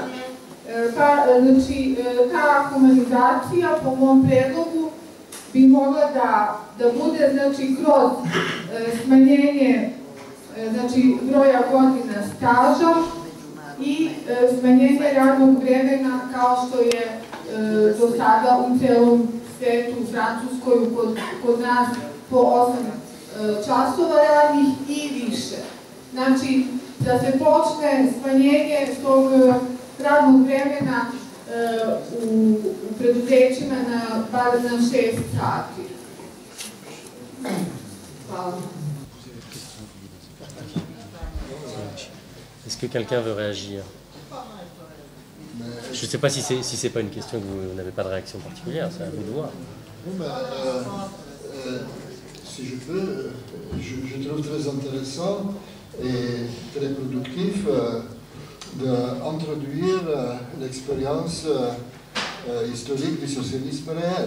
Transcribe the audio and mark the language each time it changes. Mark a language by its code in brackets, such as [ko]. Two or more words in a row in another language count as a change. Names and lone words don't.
[sr] Znači, ta humanizacija po mom predlogu bi mogla da bude kroz smanjenje broja godina staža i smanjenje radnog vremena kao što je do sada u celom svetu, u Francuskoj, kod nas po 8 časova radnih i više. Znači, da se počne smanjenje tog radnog vremena u preduzećima bar na 6 sati. Hvala. [fr] Est-ce que quelqu'un veut réagir? Je ne sais pas si c'est pas une question que vous n'avez pas de réaction particulière, c'est à vous de voir. Si je peux, je trouve très intéressant et très productif d'introduire l'expérience historique du socialisme réel.